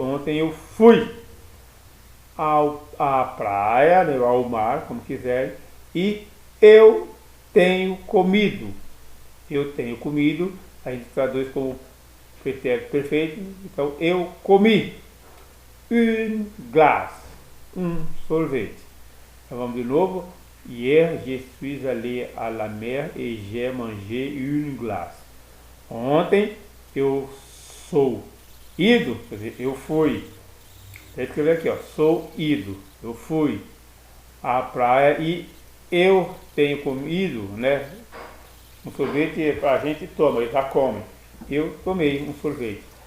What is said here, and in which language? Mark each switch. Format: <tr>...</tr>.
<pt>Ontem eu fui à praia, né, ao mar, como quiserem, e eu tenho comido. Eu tenho comido, a gente traduz como pretérito perfeito. Então, eu comi</pt> <fr>une glace,</fr> <pt>sorvete. Então, vamos de novo.</pt> <fr>Hier, je suis allé à la mer et j'ai mangé une glace.</fr> <pt>Ontem, eu sou ido, quer dizer, eu fui. Vou escrever aqui, ó, sou ido, eu fui à praia e eu tenho comido, né? Um sorvete a gente toma, ele já come. Eu tomei um sorvete.</pt>